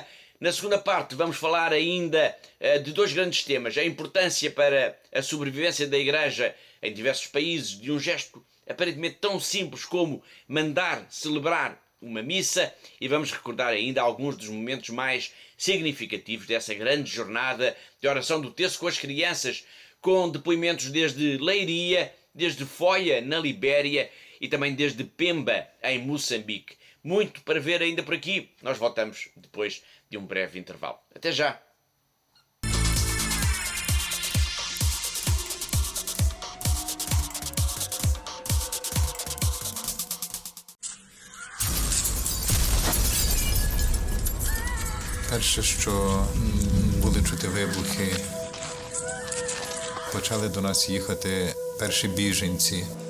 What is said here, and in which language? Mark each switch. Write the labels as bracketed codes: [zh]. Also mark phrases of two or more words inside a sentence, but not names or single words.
[pt] Na segunda parte vamos falar ainda de 2 grandes temas: a importância para a sobrevivência da Igreja em diversos países de um gesto aparentemente tão simples como mandar celebrar uma missa, e vamos recordar ainda alguns dos momentos mais significativos dessa grande jornada de oração do terço com as crianças, com depoimentos desde Leiria, desde Foia, na Libéria, e também desde Pemba, em Moçambique. Muito para ver ainda por aqui. Nós voltamos depois de um breve intervalo. Até já! [uk] Перше, що були чути вибухи, почали до нас їхати перші біженці.